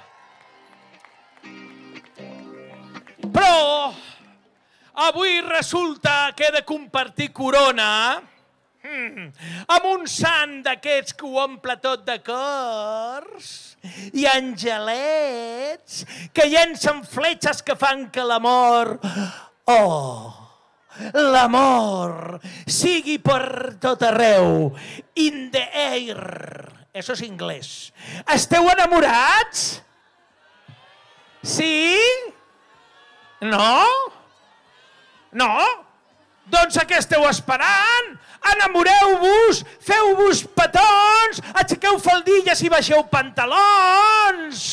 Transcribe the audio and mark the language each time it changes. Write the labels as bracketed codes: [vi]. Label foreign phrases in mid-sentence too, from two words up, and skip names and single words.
[ca] Però avui resulta que he de compartir corona amb un sant d'aquests que ho omple tot de cors i angelets que llencen fletxes que fan que l'amor, l'amor sigui per tot arreu, [en] in the air. [ca] Això és anglès. Esteu enamorats? Sí? No? No? Doncs a què esteu esperant? Enamoreu-vos, feu-vos petons, aixequeu faldilles i baixeu pantalons.